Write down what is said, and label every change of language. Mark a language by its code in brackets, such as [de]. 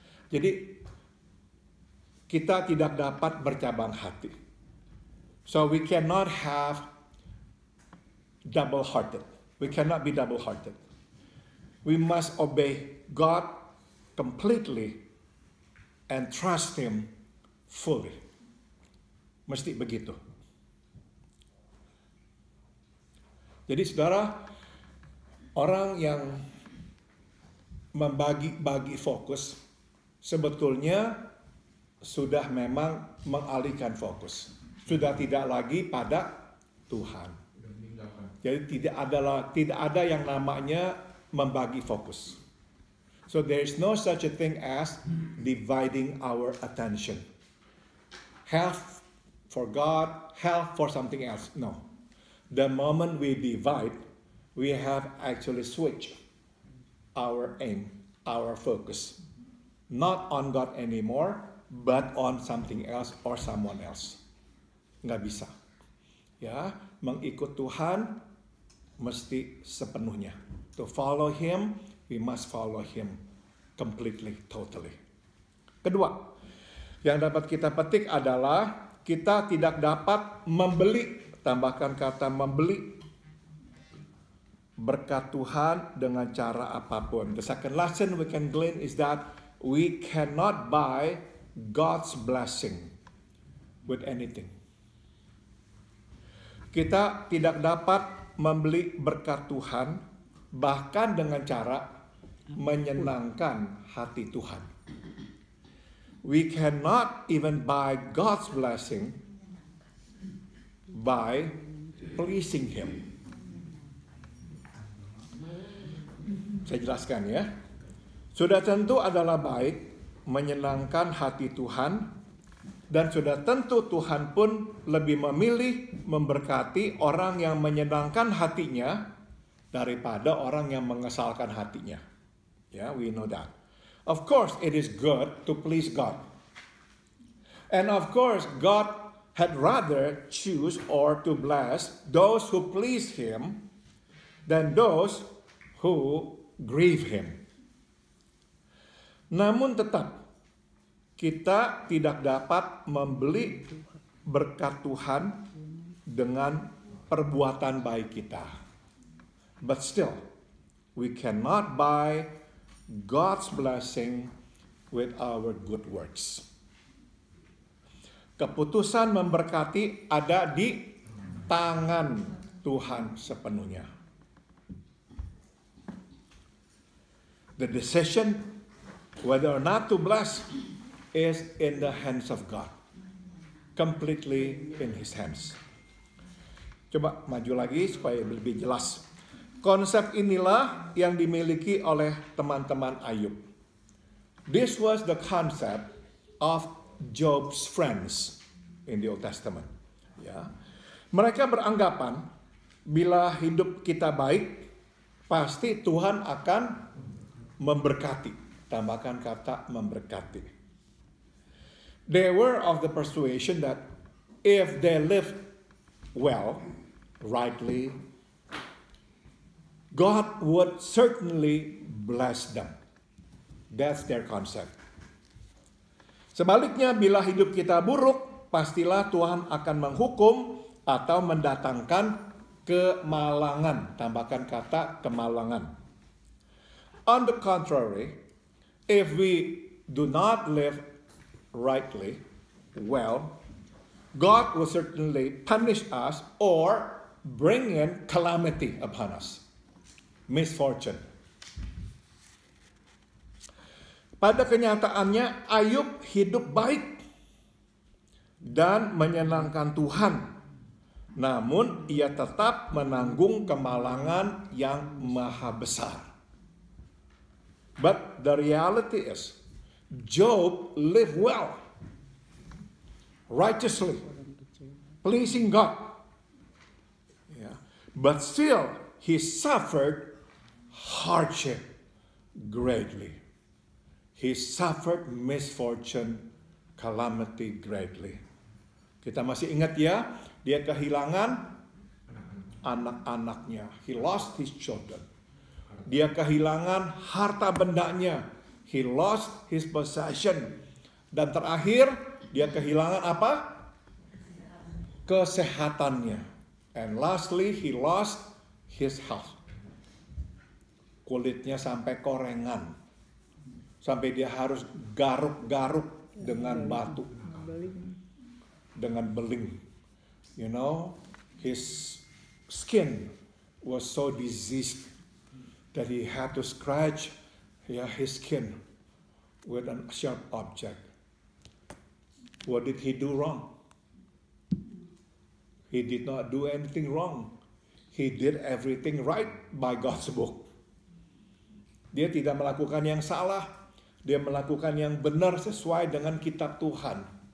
[id] Jadi kita tidak dapat bercabang hati. [en] So we cannot have double-hearted. We cannot be double-hearted. We must obey God completely and trust Him fully. [id] Mesti begitu. Jadi saudara, orang yang membagi-bagi fokus sebetulnya sudah memang mengalihkan fokus. Sudah tidak lagi pada Tuhan. Jadi tidak ada yang namanya membagi fokus. [en] So there is no such a thing as dividing our attention. Half for God, half for something else. No. The moment we divide, we have actually switched our aim, our focus. Not on God anymore, but on something else or someone else. [id] Nggak bisa. Ya, mengikut Tuhan mesti sepenuhnya. [en] To follow Him, we must follow Him completely, totally. [id] Kedua, yang dapat kita petik adalah kita tidak dapat membeli, tambahkan kata membeli, berkat Tuhan dengan cara apapun. [en] The second lesson we can glean is that we cannot buy God's blessing with anything. [id] Kita tidak dapat membeli berkat Tuhan bahkan dengan cara menyenangkan hati Tuhan. [en] We cannot even buy God's blessing by pleasing Him. [id] Saya jelaskan ya. Sudah tentu adalah baik menyenangkan hati Tuhan, dan sudah tentu Tuhan pun lebih memilih memberkati orang yang menyenangkan hatinya daripada orang yang mengesalkan hatinya. Ya, [en] we know that. Of course, it is good to please God. And of course, God had rather choose or to bless those who please Him than those who grieve Him. [id] Namun tetap, kita tidak dapat membeli berkat Tuhan dengan perbuatan baik kita. [en] But still, we cannot buy God's blessing with our good works. [id] Keputusan memberkati ada di tangan Tuhan sepenuhnya. [en] The decision whether or not to bless is in the hands of God. Completely in His hands. [id] Coba maju lagi supaya lebih jelas. Konsep inilah yang dimiliki oleh teman-teman Ayub. [en] This was the concept of Job's friends in the Old Testament. [id] Ya. Mereka beranggapan bila hidup kita baik, pasti Tuhan akan memberkati. Tambahkan kata memberkati. [en] They were of the persuasion that if they live well, rightly, God would certainly bless them. That's their concept. [id] Sebaliknya, bila hidup kita buruk, pastilah Tuhan akan menghukum atau mendatangkan kemalangan. Tambahkan kata kemalangan. [en] On the contrary, if we do not live rightly, well, God will certainly punish us or bring in calamity upon us. Misfortune. [id] Pada kenyataannya, Ayub hidup baik dan menyenangkan Tuhan. Namun, ia tetap menanggung kemalangan yang maha besar. [en] But the reality is, Job lived well, righteously, pleasing God. Yeah. But still, he suffered hardship greatly. He suffered misfortune, calamity greatly. [id] Kita masih ingat ya, dia kehilangan anak-anaknya. [en] He lost his children. [id] Dia kehilangan harta bendanya. [en] He lost his possession. [id] Dan terakhir, dia kehilangan apa? Kesehatannya. [en] And lastly, he lost his health. [id] Kulitnya sampai korengan. Sampai dia harus garuk-garuk dengan batu. Dengan beling. [en] You know, his skin was so diseased that he had to scratch his skin with a sharp object. What did he do wrong? He did not do anything wrong. He did everything right by God's book. [id] Dia tidak melakukan yang salah. Dia melakukan yang benar sesuai dengan kitab Tuhan.